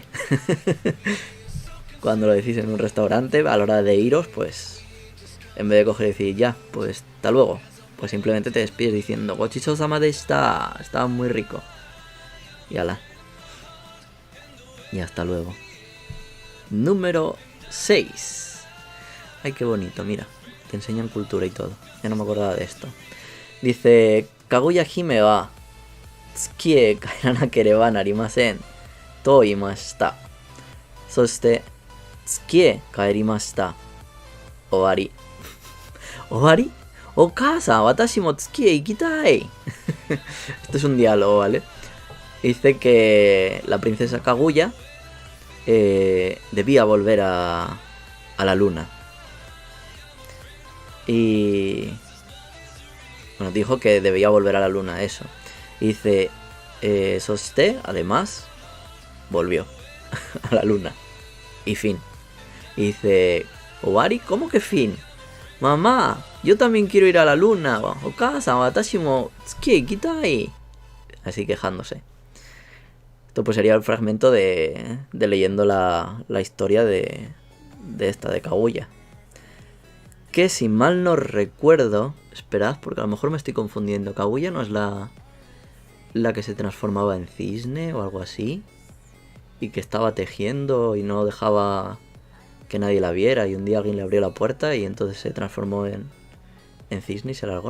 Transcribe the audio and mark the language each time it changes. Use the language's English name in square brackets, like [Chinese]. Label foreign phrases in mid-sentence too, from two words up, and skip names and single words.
[Spanish] Cuando lo decís en un restaurante, a la hora de iros, pues en vez de coger y decir ya, pues hasta luego, pues simplemente te despides diciendo [Japanese] ごちそうさまでした, [Spanish] estaba muy rico. Y ala. Y hasta luego. Número 6. Ay, qué bonito, mira. Te enseñan cultura y todo. Ya no me acordaba de esto. Dice, [Japanese] かぐや姫は月へ帰らなければなりませんと言いました. そして月へ帰りました. 終わり。終わり? お母さん、私も月へ行きたい. [Spanish] Esto es un diálogo, ¿vale? Dice que la princesa Kaguya debía volver a la luna. Y bueno, dijo que debía volver a la luna, eso. Y dice, Soste, además, volvió a la luna. Y fin. Y dice, Owari, ¿cómo que fin? Mamá, yo también quiero ir a la luna. [Japanese] Okasa, 私も月へ行きたい. [Spanish] Así quejándose. Esto pues sería el fragmento de leyendo la historia de esta, de Kaguya. Que si mal no recuerdo, esperad, porque a lo mejor me estoy confundiendo. Kaguya no es la que se transformaba en cisne o algo así, y que estaba tejiendo y no dejaba que nadie la viera, y un día alguien le abrió la puerta y entonces se transformó en cisne y se largó.